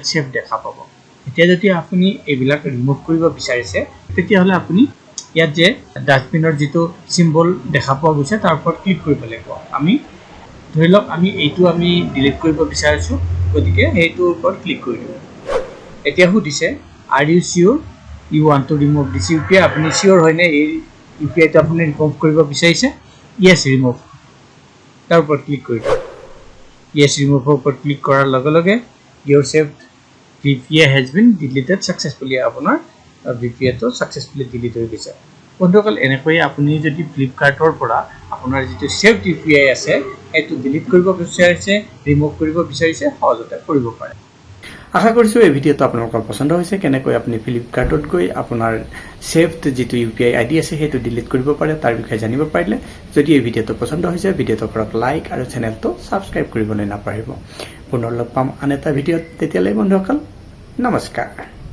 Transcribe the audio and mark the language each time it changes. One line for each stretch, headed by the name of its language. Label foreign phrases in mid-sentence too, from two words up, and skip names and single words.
Assamese: সেভ দেখা পাব এতিয়া যদি আপুনি এইবিলাক ৰিমুভ কৰিব বিচাৰিছে তেতিয়া হলে আপুনি ইয়াত যে ডাষ্টবিনৰ যেটো সিম্বল দেখা পোৱা গৈছে তাৰ ওপৰত ক্লিক কৰিব লাগিব আমি ধৰি লওক আমি এইটো আমি ডিলিট কৰিব বিচাৰিছো গতিকে এইটোৰ ওপৰত ক্লিক কৰি দিম এতিয়া সুধিছে
English: are you sure you want to remove this UPI
Assamese: আপুনি সিওৰ হয়নে এই ইউপিআইটো আপুনি ৰিমুভ কৰিব বিচাৰিছে
English: yes remove
Assamese: তাৰ ওপৰত ক্লিক কৰি দিম
English: yes removeৰ
Assamese: ওপৰত ক্লিক কৰাৰ লগে লগে
English: your saved VPA has been deleted successfully
Assamese: আপোনাৰ VPA টো successfully delete হৈ গৈছে বন্ধুসকল এনেকৈ আপুনি যদি फ्लिपकार्टৰ পৰা আপোনাৰ যেটো
English: saved UPI
Assamese: আছে এটো ডিলিট কৰিব বিচাৰিছে ৰিমুভ কৰিব বিচাৰিছে সহজতে কৰিব পাৰে আশা কৰিছো এই ভিডিওটো আপোনালোকৰ পছন্দ হৈছে কেনেকৈ আপুনি फ्लिपकार्टত গৈ আপোনাৰ সেভড যেটো
English: UPI ID
Assamese: আছে হেতু ডিলিট কৰিব পাৰে তাৰ বিষয়ে জানিব পাৰিলে যদি এই ভিডিওটো পছন্দ হৈছে ভিডিওটো কৰক লাইক আৰু চেনেলটো সাবস্ক্ৰাইব কৰিবলৈ নাপাহৰিব পুনৰ লগ পাম আন এটা ভিডিওত তেতিয়ালৈ বন্ধুসকল নমস্কাৰ